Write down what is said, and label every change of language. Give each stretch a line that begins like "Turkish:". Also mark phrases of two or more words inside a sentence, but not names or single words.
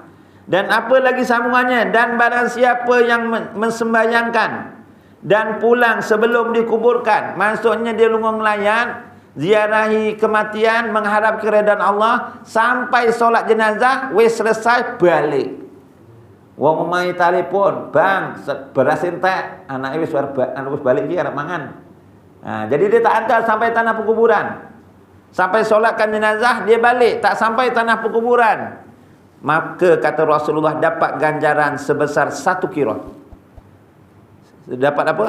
Malay: Dan apa lagi sambungannya? Dan barang siapa yang mensembayangkan dan pulang sebelum dikuburkan, maksudnya dia lunggung layan, ziarahi kematian, mengharap keredaan Allah, sampai solat jenazah, wis selesai, balik.
Javanese: Wong mai telefon, bang, beras entek, anak wis balik dia nak mangan.
Malay: Jadi dia tak hantar sampai tanah perkuburan. Sampai solatkan jenazah, dia balik, tak sampai tanah perkuburan, maka kata Rasulullah dapat ganjaran sebesar 1 qirat. Dapat apa?